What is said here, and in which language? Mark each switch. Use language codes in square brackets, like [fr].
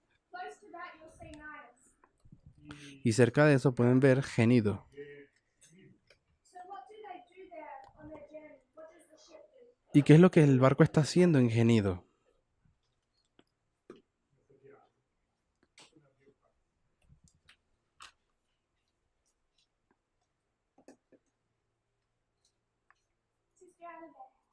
[en] Close to that you'll see Cnidus. [es] Y cerca de eso pueden ver Genido. [en] So what do they do there on their journey? What does the ship do? [es] ¿Y qué es lo que el barco está haciendo en Genido? [en] Sister Annabelle.